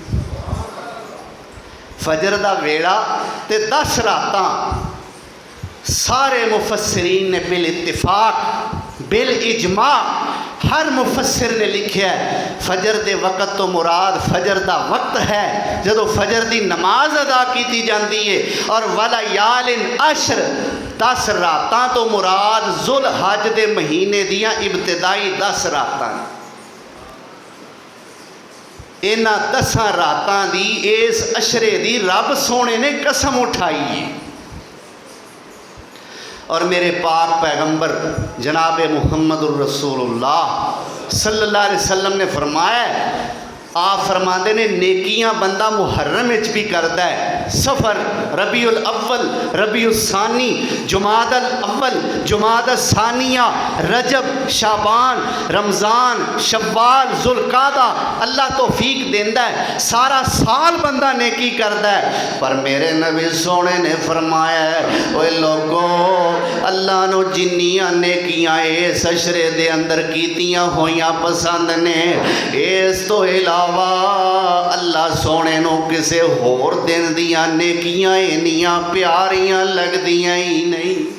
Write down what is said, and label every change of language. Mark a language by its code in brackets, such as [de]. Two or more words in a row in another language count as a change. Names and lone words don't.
[pa] ਫ਼ਜਰ ਦਾ ਵੇਲਾ ਤੇ 10 ਰਾਤਾਂ ਸਾਰੇ ਮੁਫ਼ੱਸਿਰੀਨ ਨੇ ਬਿਲ ਇੱਤਿਫ਼ਾਕ ਬਿਲ ਇਜਮਾ ਹਰ ਮੁਫ਼ੱਸਿਰ ਨੇ ਲਿਖਾ ਹੈ ਫ਼ਜਰ ਦੇ ਵਕ਼ਤ ਤੋ ਮੁਰਾਦ ਫ਼ਜਰ ਦਾ ਵਕ਼ਤ ਹੈ ਜਦੋਂ ਫ਼ਜਰ ਦੀ ਨਮਾਜ਼ ਅਦਾ ਕੀ ਜਾਤੀ ਹੈ, ਔਰ [ar] وليال عشر [pa] 10 ਰਾਤਾਂ ਤੋ ਮੁਰਾਦ ਜ਼ੁਲ ਹੱਜ ਦੇ ਮਹੀਨੇ ਦੀਆਂ ਇਬਤਿਦਾਈ 10 ਰਾਤਾਂ। ਇਨ੍ਹਾਂ 10 ਰਾਤਾਂ ਦੀ ਇਸ ਅਸ਼ਰੇ ਦੀ ਰੱਬ ਸੋਹਣੇ ਨੇ ਕਸਮ ਉਠਾਈ ਹੈ। ਔਰ ਮੇਰੇ ਪਾਕ ਪੈਗ਼ੰਬਰ ਜਨਾਬ [ar] محمد رسول الله صلى الله عليه وسلم [pa] ਨੇ ਫ਼ਰਮਾਇਆ, ਆਪ ਫ਼ਰਮਾਤੇ ਨੇ ਨੇਕੀਆਂ ਬੰਦਾ ਮੁਹੱਰਮ ਵਿਚ ਭੀ ਕਰਤਾ ਹੈ, ਸਫ਼ਰ, ਰਬੀਉਲ ਅੱਵਲ, ਰਬੀਉਲ ਸਾਨੀ, ਜੁਮਾਦਲ ਅੱਵਲ, ਜੁਮਾਦਲ ਸਾਨੀਆ, ਰਜਬ, ਸ਼ਾਬਾਨ, ਰਮਜ਼ਾਨ, ਸ਼ੱਵਾਲ, ਜ਼ੁਲਕਾਦਾ, ਅੱਲਾਹ ਤੌਫ਼ੀਕ ਦੇਂਦਾ ਹੈ, ਸਾਰਾ ਸਾਲ ਬੰਦਾ ਨੇਕੀ ਕਰਤਾ ਹੈ। ਪਰ ਮੇਰੇ ਨਬੀ ਸੋਹਣੇ ਨੇ ਫ਼ਰਮਾਇਆ ਹੈ ਓਏ ਲੋਗੋ, ਅੱਲਾਹ ਨੂੰ ਜਿੰਨੀਆਂ ਨੇਕੀਆਂ ਇਸ ਅਸ਼ਰੇ ਦੇ ਅੰਦਰ ਕੀਤੀਆਂ ਹੋਈਆਂ ਪਸੰਦ ਨੇ, ਇਸ ਤੋ ਅੱਲਾਹ ਸੋਹਣੇ ਨੂੰ ਕਿਸੇ ਹੋਰ ਦਿਨ ਦੀਆਂ ਨੇਕੀਆਂ ਇੰਨੀਆਂ ਪਿਆਰੀਆਂ ਲਗਦੀਆਂ ਹੀ ਨਹੀਂ।